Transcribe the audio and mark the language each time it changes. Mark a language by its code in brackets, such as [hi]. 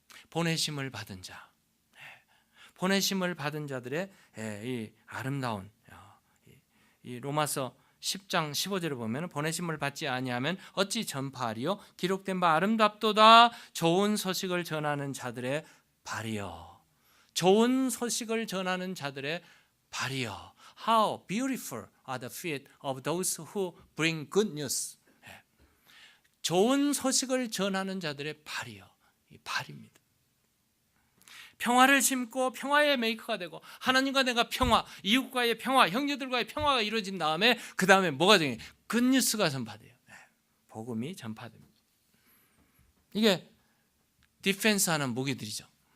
[ko] 보내심을 받은 자, 보내심을 받은 자들의 이 아름다운 이 로마서 10장 15절을 보면 보내심을 받지 아니하면 어찌 전파하리요? 기록된 바 아름답도다. 좋은 소식을 전하는 자들의 발이요. 좋은 소식을 전하는 자들의 발이요. [en] How beautiful are the feet of those who bring good news. [ko] 좋은 소식을 전하는 자들의 발이요. 이 발입니다. 평화를 심고 평화의 메이커가 되고 하나님과 내가 평화, 이웃과의 평화, 형제들과의 평화가 이루어진 다음에 그 다음에 뭐가 되냐? 굿뉴스가 전파돼요. 복음이 전파됩니다. 이게 디펜스하는 무기들이죠.